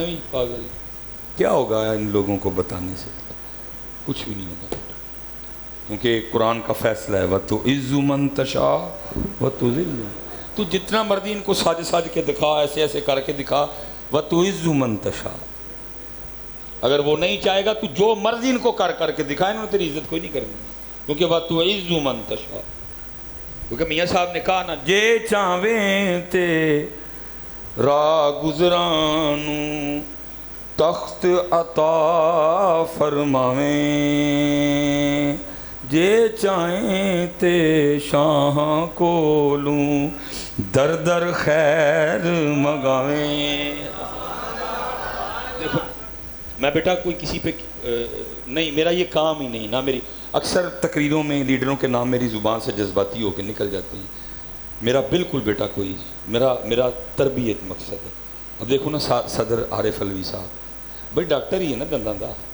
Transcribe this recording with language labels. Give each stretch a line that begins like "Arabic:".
Urdu: پاگل کیا ہوگا ان لوگوں کو بتانے سے؟ کچھ بھی نہیں ہوگا، کیونکہ قرآن کا فیصلہ ہے
Arabic: وَتُعِزُّ مَن تَشَاءُ وَتُذِلُّ.
Urdu: تو جتنا مرضی ان کو ساج ساج کے دکھا، ایسے ایسے کر کے دکھا.
Arabic: وَتُعِزُّ مَن تَشَاءُ.
Urdu: اگر وہ نہیں چاہے گا تو جو مرضی ان کو کر کے دکھا، انہوں نے تیری عزت کوئی نہیں کرنی. کیونکہ
Arabic: وَتُعِزُّ مَن تَشَاءُ.
Urdu: کیونکہ میاں صاحب نے کہا نا
Punjabi: جے چاہویں تے راہ گزرانوں تخت عطا فرماویں، جے چاہیں تے شاہاں کولوں در در خیر مگاویں.
Urdu: دیکھو میں بیٹا کوئی کسی پہ نہیں، میرا یہ کام ہی نہیں، نہ میری اکثر تقریروں میں لیڈروں کے نام میری زبان سے جذباتی ہو کے نکل جاتے ہیں. میرا بالکل بیٹا کوئی میرا تربیت مقصد ہے. اب دیکھو نا صدر عارف علوی صاحب بھائی ڈاکٹر ہی ہے نا
Punjabi: دنداں دا.